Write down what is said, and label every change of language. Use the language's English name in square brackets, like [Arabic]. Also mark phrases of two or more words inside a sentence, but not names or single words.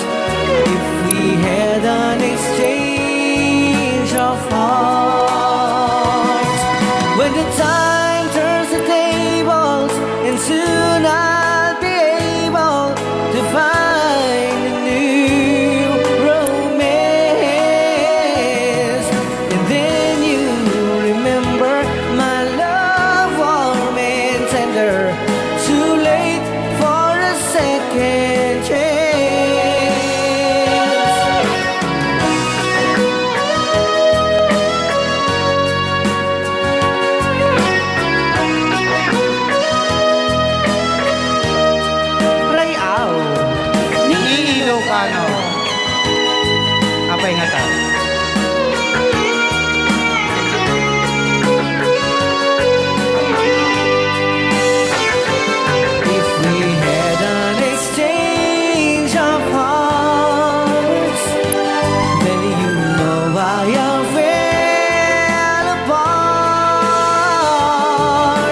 [English] If we had an exchange of hearts, when the time turns the tables, and soon I'll be able to find a new romance. And then you remember my love warm and tender. Too late for a second chance. [Iloko] Rayaw Ni ILOCANO. Apay nga ta. [English] If we had an exchange of hearts, then you know why I fell apart.